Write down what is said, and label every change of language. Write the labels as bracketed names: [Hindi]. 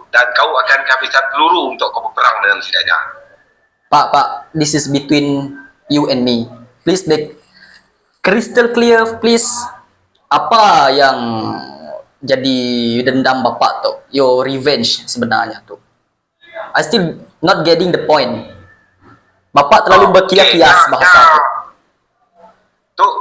[Malay] Dan kau akan kehabisan peluru untuk kau berperang dengan sidanya. [English] Pak, this is between you and me. Please make crystal clear, please. [Malay] Apa yang jadi dendam bapak tu? [English] Your revenge [Malay] sebenarnya tu. [English] I still not getting the point. [Malay] Bapak terlalu berkias-kias bahasa tu.